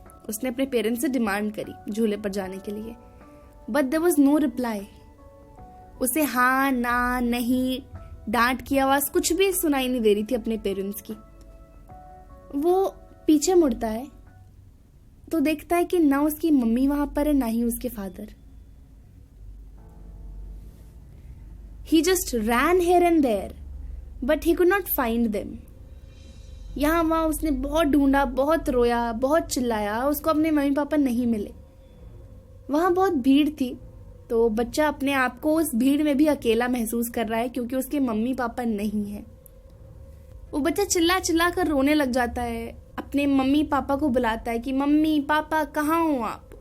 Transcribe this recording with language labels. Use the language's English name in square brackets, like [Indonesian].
[Hindi] उसने अपने पेरेंट्स से डिमांड करी झूले पर जाने के लिए. [English] But there was no reply. [Hindi] उसे हाँ ना नहीं डांट की आवाज कुछ भी सुनाई नहीं दे रही थी अपने पेरेंट्स की. वो पीछे मुड़ता है तो देखता है कि ना उसकी मम्मी वहां पर है, ना ही उसके father. [English] He just ran here and there, but he could not find them. [Hindi] यहाँ वहां उसने बहुत ढूंढा, बहुत रोया, बहुत चिल्लाया, उसको अपने मम्मी पापा नहीं मिले। वहां बहुत भीड़ थी, तो बच्चा अपने आप को उस भीड़ में भी अकेला महसूस कर रहा है क्योंकि उसके मम्मी पापा नहीं है। वो बच्चा चिल्ला चिल्ला कर रोने लग जाता है, अपने मम्मी पापा को बुलाता है कि मम्मी पापा कहाँ हो आप।